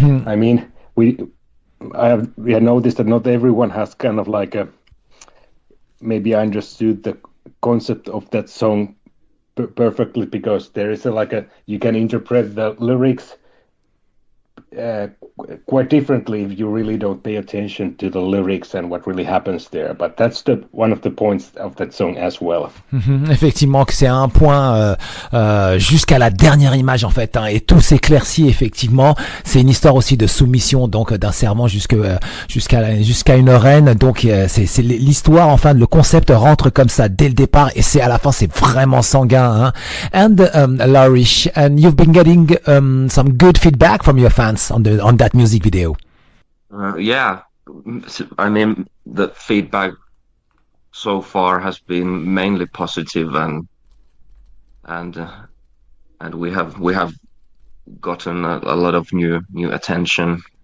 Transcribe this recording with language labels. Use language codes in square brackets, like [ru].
[en] I mean, we have noticed that not everyone has kind of like maybe understood the concept of that song perfectly, because there is you can interpret the lyrics quite differently if you really don't pay attention to the lyrics and what really happens there. But that's one of the points of that song as well. [fr] Effectivement, que c'est un point jusqu'à la dernière image en fait, hein, et tout s'éclaircit effectivement. C'est une histoire aussi de soumission, donc d'un serment jusqu'à une reine. Donc c'est l'histoire, enfin le concept rentre comme ça dès le départ, et c'est à la fin c'est vraiment sanguin. Hein. [en] And Laurie, and you've been getting some good feedback from your fans on that music video. Yeah, I mean the feedback so far has been mainly positive, and we have gotten a lot of new attention.